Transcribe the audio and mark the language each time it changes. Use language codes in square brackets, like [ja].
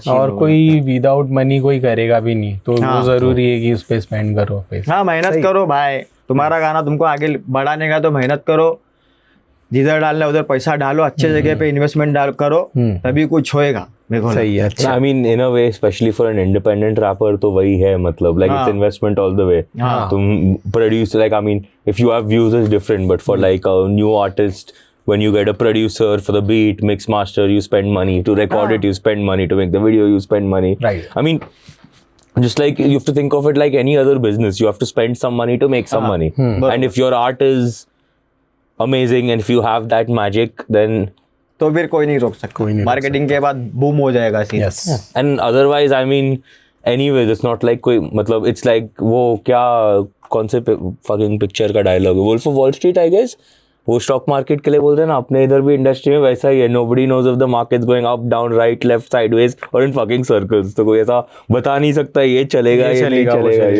[hi] और कोई without money कोई करेगा भी नहीं, तो वो जरूरी है कि उस पे स्पेंड करो पैसा। हाँ, मेहनत करो भाई, तुम्हारा गाना तुमको आगे बढ़ाने का, तो मेहनत करो, जिधर डालना उधर पैसा डालो, अच्छे जगह पे इन्वेस्टमेंट करो, तभी कुछ होएगा। सही है, अच्छा। [en] I mean, in a way, especially for an independent rapper, [hi] तो वही है, मतलब [en] like it's investment all the way. तुम produce, like I mean, if you have views is different, but for like a new artist, when you get a producer for the beat, mix master, you spend money to record it, you spend money to make the video, you spend money. Right. I mean, just like you have to think of it like any other business, you have to spend some money to make some money. And if your art is amazing and if you have that magic, then [hi] तो फिर कोई नहीं रोक सकता, marketing के बाद boom हो जाएगा सीधा। [en] and otherwise I mean anyways it's not like [hi] कोई, मतलब इट्स लाइक वो क्या, कौन से फकिंग पिक्चर का डायलॉग है, wolf of wall street I guess, वो स्टॉक मार्केट के लिए बोलते हैं ना, अपने इधर भी इंडस्ट्री में वैसा ही है, [en] nobody knows if the markets going up down right left sideways और in fucking circles, [hi] तो कोई ऐसा बता नहीं सकता ये चलेगा ये नहीं चलेगा,